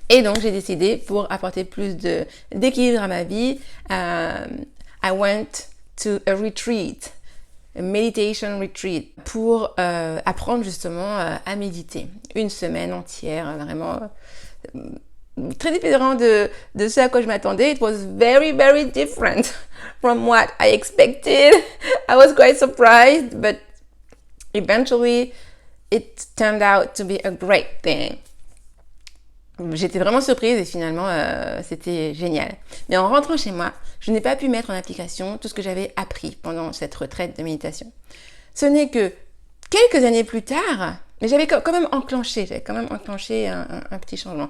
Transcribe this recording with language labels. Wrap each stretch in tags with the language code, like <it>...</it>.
<fr>Et donc, j'ai décidé, pour apporter plus d'équilibre à ma vie,</fr> <en>I went to a retreat, a meditation retreat,</en> <fr>pour apprendre justement à méditer. Une semaine entière, vraiment très différent de ce à quoi je m'attendais.</fr> <en>It was very, very different from what I expected. I was quite surprised, but eventually, it turned out to be a great thing.</en> <fr>J'étais vraiment surprise et finalement, c'était génial. Mais en rentrant chez moi, je n'ai pas pu mettre en application tout ce que j'avais appris pendant cette retraite de méditation. Ce n'est que quelques années plus tard, mais j'avais quand même enclenché un petit changement.</fr>